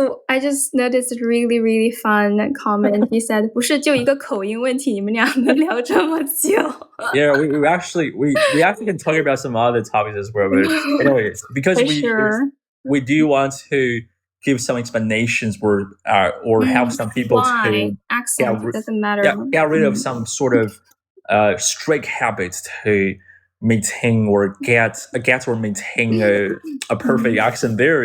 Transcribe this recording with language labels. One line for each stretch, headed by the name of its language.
English: I just noticed a really, really fun comment. He said,
Chinese: 不是就一个口音问题，你们俩能聊这么久？
English: Yeah, we actually can talk about some other topics as well. But anyways, because we do want to give some explanations or help some people to doesn't matter. Get rid of some sort of strict habits to maintain or maintain a perfect accent there.